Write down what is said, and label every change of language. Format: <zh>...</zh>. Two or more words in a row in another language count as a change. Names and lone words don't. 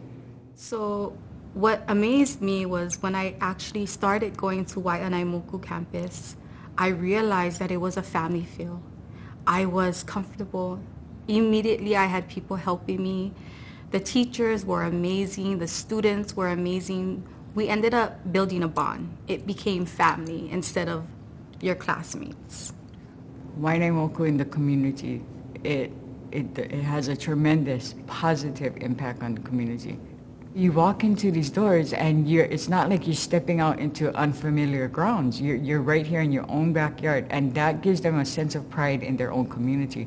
<en>So what amazed me was when I actually started going to Waiʻanae Moku campus, I realized that it was a family feel. I was comfortable. Immediately I had people helping me. The teachers were amazing. The students were amazing. We ended up building a bond. It became family instead of your classmates. Waiʻanae Moku in the community, it has a tremendous positive impact on the community. You walk into these doors and it's not like you're stepping out into unfamiliar grounds. You're right here in your own backyard, and that gives them a sense of pride in their own community.</en>